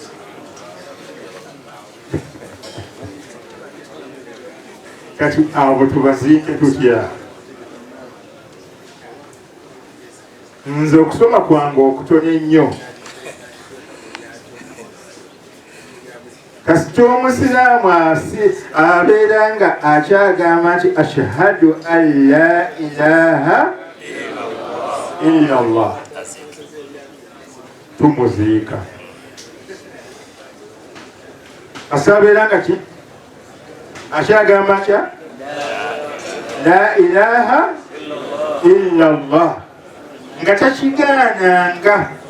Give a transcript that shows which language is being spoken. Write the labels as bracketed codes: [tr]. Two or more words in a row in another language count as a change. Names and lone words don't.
[lg] Kati abo tubaziike tutya? Nze okusoma kwange okutono ennyo. Kasita omusiraamu abeera nga akyagamba nti [ar] أشهد أن لا إله إلا الله, [lg] tumuziika. Asabeera nga ki akyagamba kya [ar] لا إله إلا الله [lg] nga takigaananga.